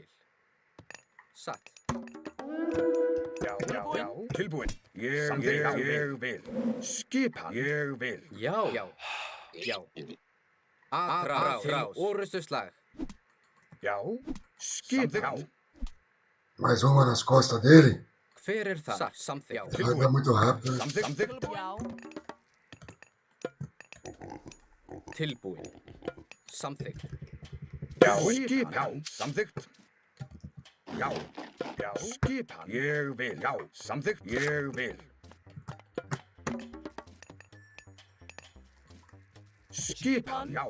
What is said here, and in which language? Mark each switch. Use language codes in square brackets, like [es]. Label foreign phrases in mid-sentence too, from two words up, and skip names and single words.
[is] Satt. Já. Tilbúin. Ég vil. Skipan. Ég vil. Já. Aðra til orustu slag. Já. Skipan. [pt] Mais uma nas costas dele. [is] Hver er þar? Satt. Samþykkt. [pt] Vai dar muito rápido, né? [is] Samþykkt. Já. Tilbúin. Samþykkt. Já. Skipan. Samþykkt. Já. Skipan. Ég vil. Já. Samþykkt. Ég vil. Skipan. Já.